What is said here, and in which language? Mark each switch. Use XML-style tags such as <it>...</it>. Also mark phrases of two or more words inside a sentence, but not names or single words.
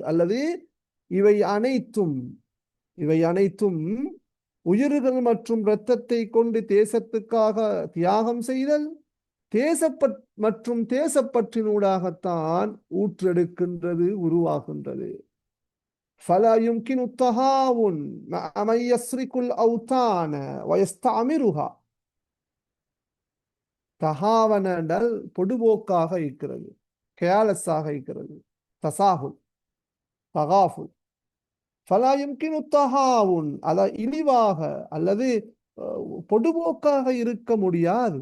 <ta>அல்லது இவை அனைத்தும், இவை அனைத்தும் உயிர்கள் மற்றும் இரத்தத்தை கொண்டு தேசத்துக்காக தியாகம் செய்தல், மற்றும் தேசப்பற்றினூடாகத்தான் ஊற்றெடுக்கின்றது, உருவாகின்றது.</ta> <ar>فلا يمكن التهاون مع من يسرق الأوطان ويستعمرها.</ar> <ta>தகாவன என்றால் பொடுபோக்காக இருக்கிறது, கேலஸாக இருக்கிறது,</ta> <ar>تساهل تغافل. فلا يمكن تهاون,</ar> <ta>அத இழிவாக அல்லது பொடுபோக்காக இருக்க முடியாது.</ta>